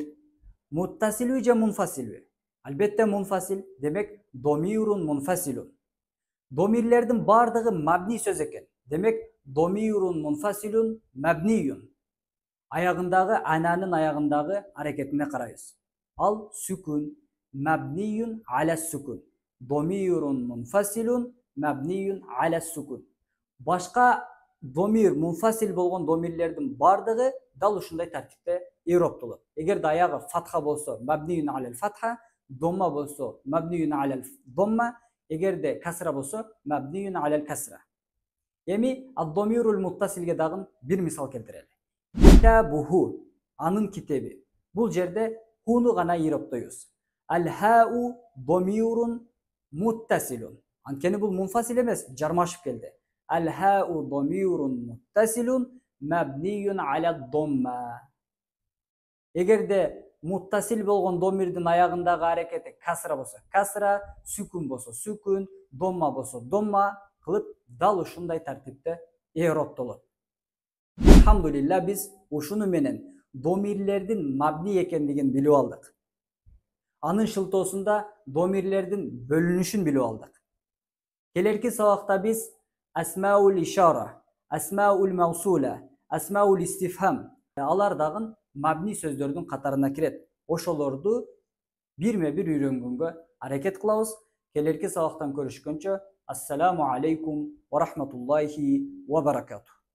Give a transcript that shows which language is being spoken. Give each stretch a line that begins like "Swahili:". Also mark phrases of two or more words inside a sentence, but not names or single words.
Kyrgyz: Муттасилби же мунфасилби? Албетте мунфасил. Демек
Arabic: ضمير منفصل.
Kyrgyz: Домирлердин бардыгы мабни сөз экен.
Arabic: Демек ضمير منفصل مبني.
Kyrgyz: Аягындагы ананын аягындагы аракетине карайбыз. Ал сүкүн,
Arabic: مبني على السكون. ضمير منفصل مبني على السكون.
Kyrgyz: Башка домир мунфасил болгон домирлердин бардыгы дал ушундай тартипте i'робтолот. Эгерде аягы фатха болсо
Arabic: مبني على الفتحة,
Kyrgyz: домма болсо
Arabic: مبني على الضمة,
Kyrgyz: эгерде касра болсо
Arabic: مبني على الكسرة.
Kyrgyz: Эми
Arabic: الضمير المتصلге
Kyrgyz: дагы бир мисал келтирели. Китабуху, анын китеби. Бул жерде хуну гана i'робтойбуз.
Arabic: الهاء ضمير متصل.
Kyrgyz: Анткени бул мунфасил эмес, жармашып келди.
Arabic: الهاء ضمير متصل مبني على الضمة.
Kyrgyz: Эгерде муттасил болгон домирдин аягындагы аракети касра болсо касра, сүкүн болсо сүкүн, домма болсо домма кылып дал ушундай тартипте i'робтолот. Алхамдулилла, биз ушуну менен домирлердин мабни экендигин билип алдык. Анын шылтоосунда домирлердин бөлүнүшүн билип алдык. Келерки сабакта биз
Arabic: أسماء الإشارة، أسماء الموصولة، أسماء الاستفهام,
Kyrgyz: алар дагы мабни сөздөрдүн катарына кирет. Ошолорду бирме-бир үйрөнгөнгө аракет кылабыз. Келерки сабактан көрүшкөнчө,
Arabic: السلام عليكم ورحمة الله وبركاته.